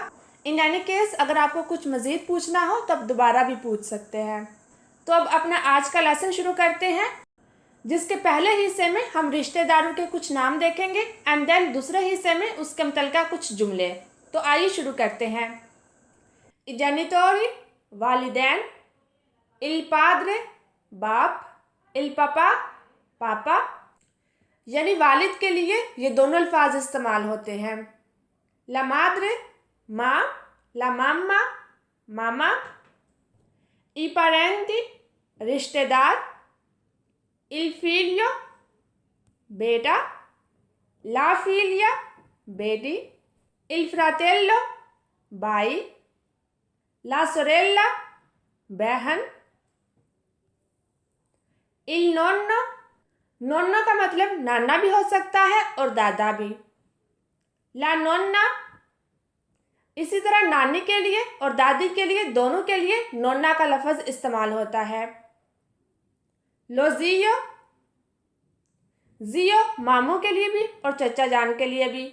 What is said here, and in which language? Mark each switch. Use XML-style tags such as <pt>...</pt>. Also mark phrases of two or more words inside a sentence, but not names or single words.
<en>in any case</en> <ur>اگر آپ کو کچھ مزید پوچھنا ہو تو آپ دوبارہ بھی پوچھ سکتے ہیں. تو اب اپنا آج کا لیسن شروع کرتے ہیں، جس کے پہلے حصے میں ہم رشتے داروں کے کچھ نام دیکھیں گے</ur> <en>and then</en> <ur>دوسرے حصے میں اس کے متعلقہ کچھ جملے. تو آئیے شروع کرتے ہیں.</ur> <it>I genitori,</it> <ur>वालिदैन,</ur> <it>il padre,</it> <ur>बाप,</ur> <it>il papà,</it> <ur>पापा, यानी वालिद के लिए ये दोनों अल्फाज इस्तेमाल होते हैं।</ur> <it>La madre, माँ, la mamma, मामा, i parenti, रिश्तेदार, il figlio, बेटा, la figlia, बेटी, il fratello, भाई, la sorella, बहन, il nonno,</it> <ur>نونو کا مطلب نانا بھی ہو سکتا ہے اور دادا بھی,</ur> <it>la nonna,</it> <ur>اسی طرح نانی کے لیے اور دادی کے لیے دونوں کے لیے نونا کا لفظ استعمال ہوتا ہے.</ur> <it>lo zio,</it> <ur>جیو ماموں کے لیے بھی اور چچا جان کے لیے بھی.</ur>